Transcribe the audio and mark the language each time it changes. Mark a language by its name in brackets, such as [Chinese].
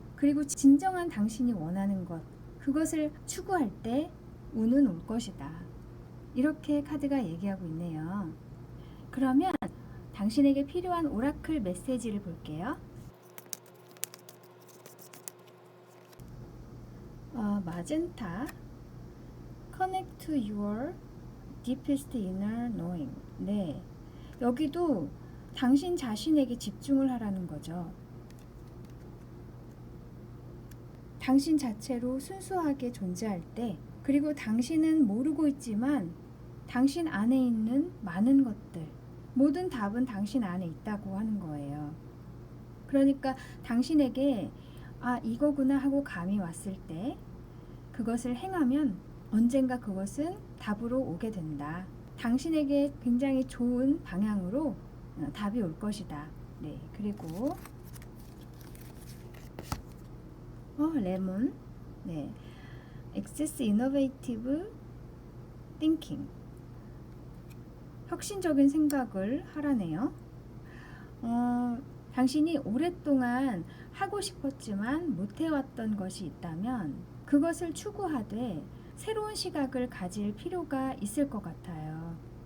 [Korean] 그리고 진정한 당신이 원하는 것, 그것을 추구할 때 운은 올 것이다. 이렇게 카드가 얘기하고 있네요. 그러면 당신에게 필요한 오라클 메시지를 볼게요. [English] 마젠타, Connect to your deepest inner knowing. [Korean] 네, 여기도 당신 자신에게 집중을 하라는 거죠. 당신 자체로 순수하게 존재할 때, 그리고 당신은 모르고 있지만 당신 안에 있는 많은 것들, 모든 답은 당신 안에 있다고 하는 거예요. 그러니까 당신에게 이거구나 하고 감이 왔을 때 그것을 행하면 언젠가 그것은 답으로 오게 된다. 당신에게 굉장히 좋은 방향으로 답이 올 것이다. 네, 그리고 레몬. [English] 네, Access Innovative Thinking. [Korean] 혁신적인 생각을 하라네요. 당신이 오랫동안 하고 싶었지만 못해왔던 것이 있다면 그것을 추구하되 새로운 시각을 가질 필요가 있을 것 같아요.